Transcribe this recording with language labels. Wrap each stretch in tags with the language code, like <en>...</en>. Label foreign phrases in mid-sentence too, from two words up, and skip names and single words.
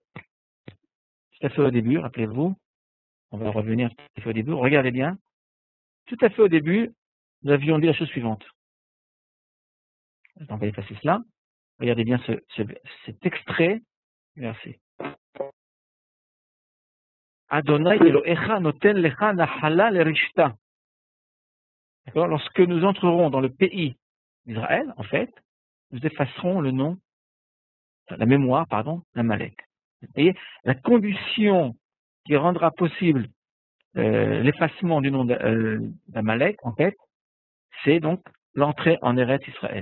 <fr>Tout à fait au début, rappelez-vous. On va revenir tout à fait au début. Regardez bien. Tout à fait au début, nous avions dit la chose suivante. On va effacer cela. Regardez bien cet extrait du verset.</fr> <he>ה' אלהיך נתן לך נחלה לרשתה.</he> <fr>D'accord? Lorsque nous entrerons dans le pays d'Israël, en fait, nous effacerons le nom, la mémoire, d'Amalek. Vous voyez, la condition qui rendra possible l'effacement du nom d'Amalek, en fait, c'est donc l'entrée en Eretz Israël.</fr>